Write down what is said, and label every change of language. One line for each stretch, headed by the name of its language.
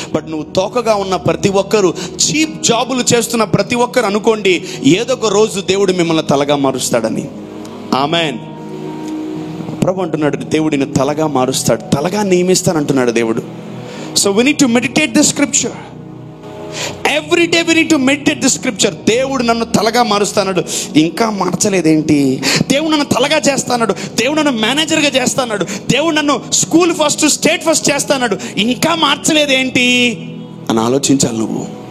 Telugu: But నువ్వు తోకగా ఉన్న ప్రతి ఒక్కరు, చీప్ జాబులు చేస్తున్న ప్రతి ఒక్కరు అనుకోండి, ఏదో ఒక రోజు దేవుడు మిమ్మల్ని తలగా మారుస్తాడని. ఆమెన్. ప్రభు అంటున్నాడు, దేవుడిని తలగా మారుస్తాడు, తలగా నియమిస్తానంటున్నాడు దేవుడు.
English: So we need to meditate the scripture. Every day we need to meditate the scripture.
Telugu: దేవుడు నన్ను తలగా మారుస్తాడు, ఇంకా మార్చలేదేంటి? దేవుడు నన్ను తలగా చేస్తాడు, దేవుడు నన్ను మేనేజర్గా చేస్తాడు, దేవుడు నన్ను స్కూల్ ఫస్ట్, స్టేట్ ఫస్ట్ చేస్తాడు, ఇంకా మార్చలేదేంటి అని ఆలోచించాలి నువ్వు.